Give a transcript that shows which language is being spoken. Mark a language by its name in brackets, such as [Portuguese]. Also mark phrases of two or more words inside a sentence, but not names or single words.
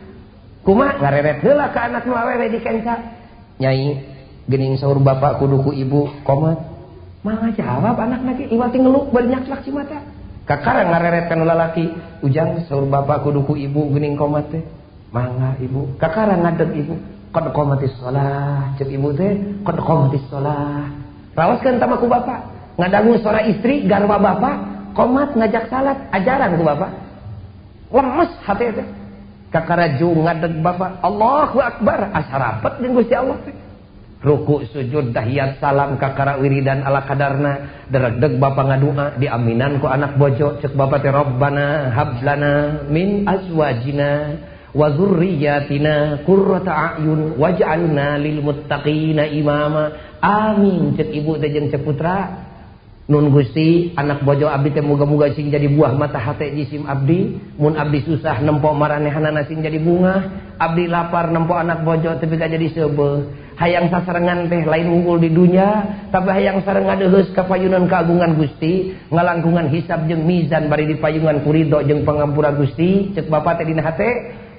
[Sundanese] kumaha ngareret heula ka anak nu awewe dikenca nyai geuning saur bapak kudu ku ibu komat mangga jawab anak lagi iwati ngeluk bari nyaklak cimata kakara ngareret ka nu lalaki ujang saur bapak kudu ku ibu geuning komat teh mangga ibu kakara ngadeg ibu [Arabic] قد قامت الصلاة [Sundanese] ceuk ibu teh [Arabic] قد قامت الصلاة [Sundanese] raoskeun tama ku bapak ngadangu suara istri garwa bapak qomat ngajak salat ajaran ku bapak lemes hate teh kakaraju ngadeg bapak [Arabic] الله أكبر [Sundanese] asa rapet jeung Gusti Allah teh ruku sujud tahiyat salam kakara wiridan ala kadarna deregdeg bapak ngadua diaminan ku anak bojo ceuk bapak teh [Arabic] ربنا هب لنا من أزواجنا وذرياتنا قرة أعين واجعلنا للمتقين إماما آمين [Sundanese] ceuk ibu teh jeung ceuk putra nun Gusti anak bojo abdi teh muga-muga sing jadi buah mata hate jisim abdi mun abdi susah nempo maranehanana sing jadi bunga abdi lapar nempo anak bojo tapi gak jadi seubeuh hayang sasarengan teh lain unggul di dunia tapi hayang sareng ngadeheus ka payunan kaagungan Gusti ngalangkungan hisab jeung mizan bari di payungan kuridho jeung pangampura Gusti ceuk bapak teh dina hate